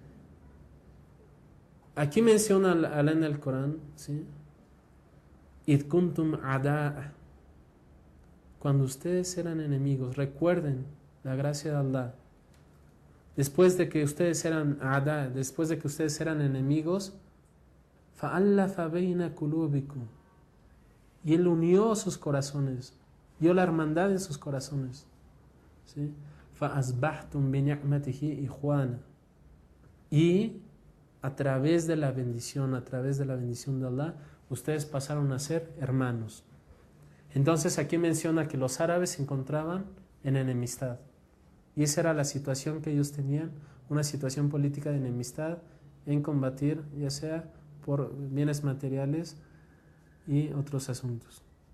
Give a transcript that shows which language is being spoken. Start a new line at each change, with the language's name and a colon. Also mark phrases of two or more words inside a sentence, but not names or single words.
Spanish: Aquí menciona Allah en el Corán, ¿sí?
Arabic: إذ كنتم أعداء.
Spanish: Cuando ustedes eran enemigos, recuerden la gracia de Allah. Después de que ustedes eran a'da', después de que ustedes eran enemigos,
Arabic: فَأَلَّفَ بَيْنَ قُلُوبِكُمْ,
Spanish: y Él unió sus corazones, dio la hermandad en sus corazones. ¿Sí?
Arabic: فَأَصْبَحْتُمْ بِنِعْمَتِهِ إِخْوَانًا,
Spanish: y a través de la bendición de Allah, ustedes pasaron a ser hermanos. Entonces aquí menciona que los árabes se encontraban en enemistad, y esa era la situación que ellos tenían, una situación política de enemistad en combatir, ya sea por bienes materiales y otros asuntos.